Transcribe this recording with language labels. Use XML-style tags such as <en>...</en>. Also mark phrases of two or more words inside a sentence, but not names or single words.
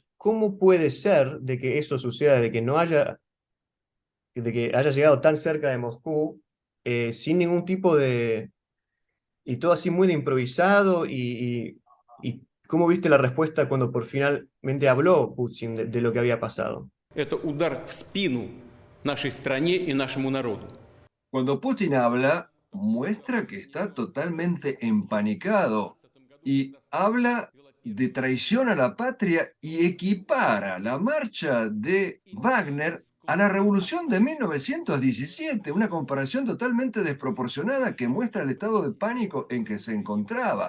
<es>¿Cómo puede ser de que eso suceda, de que haya llegado tan cerca de Moscú sin ningún tipo de... y todo así muy de improvisado y cómo viste la respuesta cuando por finalmente habló Putin de lo que había pasado?</es> <ru>Это удар в спину нашей стране и нашему народу.</ru> <es>Cuando Putin habla, muestra que está totalmente empanicado y habla de traición a la patria y equipara la marcha de Wagner a la revolución de 1917, una comparación totalmente desproporcionada que muestra el estado de pánico en que se encontraba.</es>